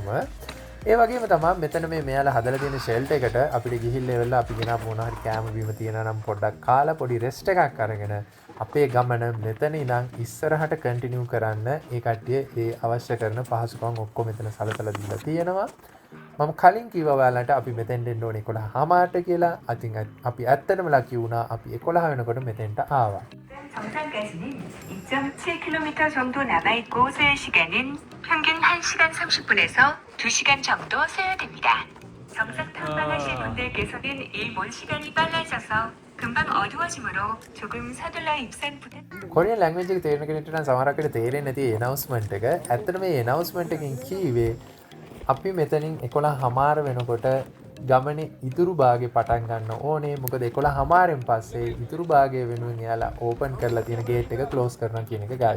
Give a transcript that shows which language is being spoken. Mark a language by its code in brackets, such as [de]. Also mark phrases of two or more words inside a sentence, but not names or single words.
[si] ඒ වගේම තමයි මෙතන මේ මෙයාලා හදලා තියෙන ෂෙල්ටර් එකට අපිට ගිහිල්ලා එවලා අපි ගෙනාව මොන හරි කෑම බීම තියෙනවා නම් පොඩ්ඩක් කාලා පොඩි රෙස්ට් එකක් අරගෙන අපේ ගමන මෙතන ඉඳන් ඉස්සරහට කන්ටිනියු කරන්න ඒ කට්ටිය ඒ අවශ්‍ය කරන පහසුකම් ඔක්කොම මෙතන සලසලා දීලා තියෙනවා. මම කලින් කිව්වා ඔයාලට අපි මෙතෙන්ට එන්න ඕනේ 11:00 කියලා. අතින් අපි ඇත්තටම ලකි වුණා. අපි 11 වෙනකොට මෙතෙන්ට ආවා. [ko] 정상까지는 2.7km 정도 남아있고 소요 시간은 평균 1시간 30분에서 2시간 정도 소요됩니다. 정상 탐방하실 분들께서는 일몰 시간이 빨라져서 금방 어두워지므로 조금 서둘러 입산 부탁. [en] Korean language [si] එක තේරෙන කෙනෙක්ට නම් සමහරකට තේරෙන්නේ නැති ඇනවුස්මන්ට් එක. ඇත්තටම මේ ඇනවුස්මන්ට් එකෙන් කීවේ අපි මෙතනින් 11:00 වෙනකොට ගමනේ ඉතුරු භාගේ පටන් ගන්න ඕනේ. මොකද 11:00න් පස්සේ ඉතුරු භාගය වෙනුවෙන් එයාලා ඕපන් කරලා තියෙන ගේට් එක ක්ලෝස් කරනවා කියන එක guys.